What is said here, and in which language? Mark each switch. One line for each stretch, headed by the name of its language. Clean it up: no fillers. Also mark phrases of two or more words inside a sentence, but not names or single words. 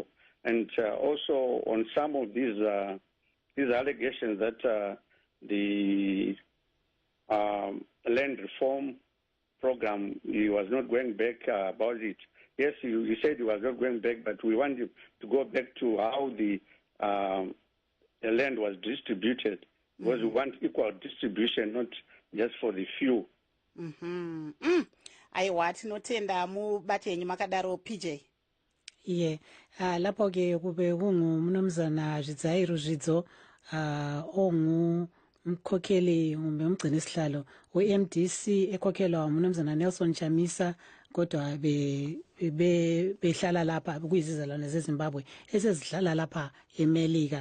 English: And also on some of these allegations that the land reform program, he was not going back about it. Yes, he said he was not going back, but we want him to go back to how the land was distributed, because we want equal distribution, not just for the few.
Shona: Aiwa tinotenda mubate yenyu makadaro PJ.
North Ndebele: Iye lapho ke kube kungumnumzana Zvidzairu Zvidzo umkhokheli kumbe umgcini sihlalo we-MDC ekhokhelwa umnumzana Nelson Chamisa, kodwa behlala lapha kuyizizalwane zeZimbabwe esezihlala lapha eMelika.